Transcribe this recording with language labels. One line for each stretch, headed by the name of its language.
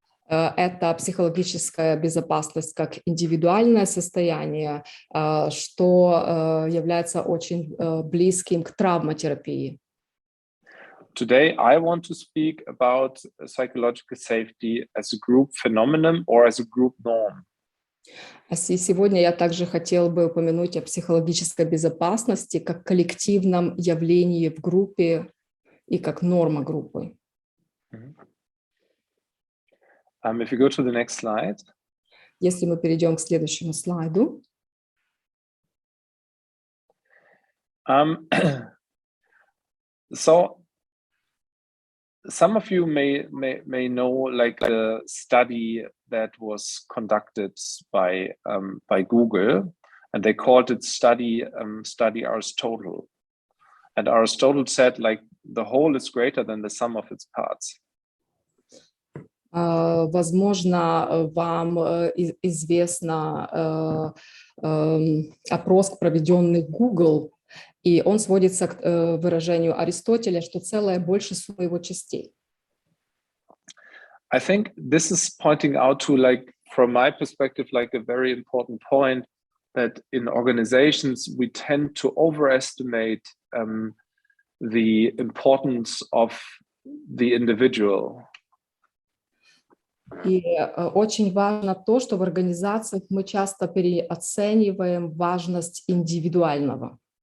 Russian: Это психологическая безопасность как индивидуальное состояние, что является очень близким к травматерапии.
English: Today, I want to speak about psychological safety as a group phenomenon or as a group norm.
Russian: Сегодня я также хотела бы упомянуть о психологической безопасности как коллективном явлении в группе и как норма группы.
English: If you go to the next slide.
Russian: Если мы перейдем к следующему слайду.
English: So some of you may know like the study that was conducted by Google, and they called it study Aristotle. And Aristotle said like the whole is greater than the sum of its parts.
Russian: Возможно, вам известно опрос, проведенный Google, и он сводится к выражению Аристотеля, что целое больше суммы его частей.
English: I think this is pointing out to, like, from my perspective, like a very important point that in organizations we tend to overestimate the importance of the individual.
Russian: И очень важно то, что в организациях мы часто переоцениваем важность индивидуального.